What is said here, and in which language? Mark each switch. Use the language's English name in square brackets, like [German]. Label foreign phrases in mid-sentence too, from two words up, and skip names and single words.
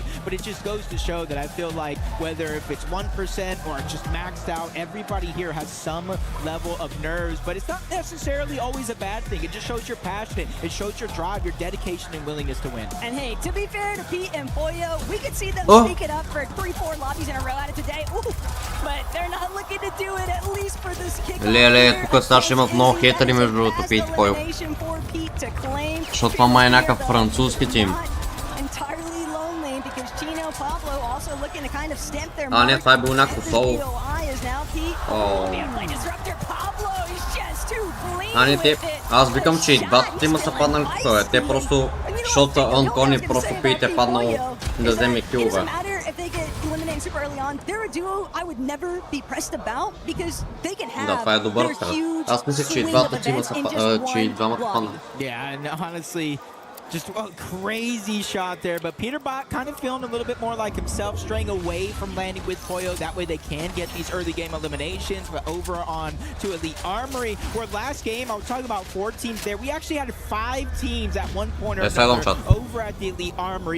[English] But it just goes to show that I feel like whether if it's 1% or just maxed out, everybody here has some level of nerves, but it's not necessarily always always a bad thing. It just shows you're passionate. It shows your drive, your dedication, and willingness to win. And hey, to be fair to Pete and Pollo, we could see them sneak it up for 3-4 lobbies in a row out of today. Ooh, but they're not looking to do it, at least for this kick. [Bulgarian] Леле, тук Саш имат много хейтери между другото, Пит и Поло. Защото това май е някакъв французски тим. А, не, това е бил някакво соло. А, не, те... Аз викам, че и двата тима са паднали тук, те просто... Защото Анкони просто Пит е паднал да вземе килове. Да, това е добър старт. Аз мислех, че и двата тима са че и двамата паднали. [English] Just a crazy shot there, but Peterbot kind of feeling a little bit more like himself, straying away from landing with Pollo. That way they can get these early game eliminations. But over on to Elite Armory, where last game I was talking about 4 teams there. We actually had 5 teams at one point or another over at the Elite Armory.